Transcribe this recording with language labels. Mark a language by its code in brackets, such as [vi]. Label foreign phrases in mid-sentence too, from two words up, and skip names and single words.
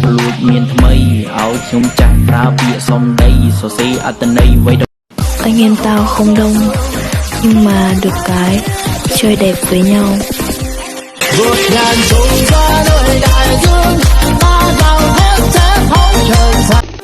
[km] ដូចមានថ្មីឲ្យខ្ញុំចាស់ប្រើពាក្យសំដីសរសេរអត្ថន័យໄว้ [vi] Anh em tao không đông, nhưng mà được cái chơi đẹp với nhau. Vượt ngàn trùng ra nơi đại dương, ta vào hết sẽ thấu trời xanh.